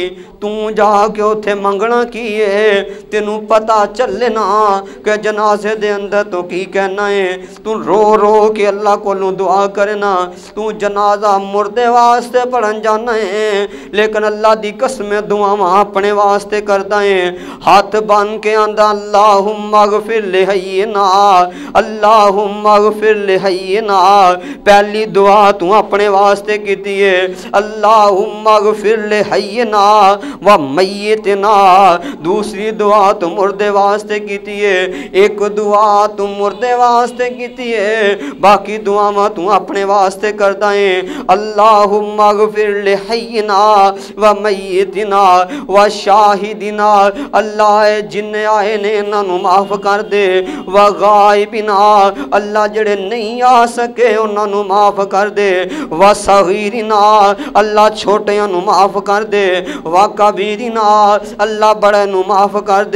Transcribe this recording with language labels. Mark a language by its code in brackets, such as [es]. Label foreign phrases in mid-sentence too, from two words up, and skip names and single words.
[pa] تو جا کے اوتھے منگنا کی ہے، تینوں پتا چلے نا کہ جنازے دے اندر تو کی کہنا ہے. تو رو رو کے اللہ کولوں دعا کرنا۔ تو جنازہ مردے واسطے پڑھن جانا ہے، لیکن اللہ دی قسم دعاواں اپنے واسطے کردا ہے. ہتھ بن کے آندا [ar] اللهم اغفر لحينا، اللهم اغفر لحينا. [pa] پہلی دعا تو اپنے واسطے کیتی ہے, [ar] اللهم اغفر لحينا و ميتنا. [pa] دوسری دعا تو مردے واسطے کیتی ہے۔ ایک دعا تو مردے واسطے کیتی ہے، باقی دعاواں تو اپنے واسطے کردا ہے. [ar] اللهم اغفر لحينا و ميتنا و شاهدنا. [pa] اللہ جنے آئے نے انہاں نوں معاف کر دے. [ar] و غائبنا, [pa] اللہ جیہڑے نہیں آ سکے انہاں نوں معاف کر دے. [ar] و صغيرنا, [pa] اللہ چھوٹیاں نوں معاف کر دے. [ar] و كبيرنا, [pa] اللہ وڈے نوں معاف کر دے.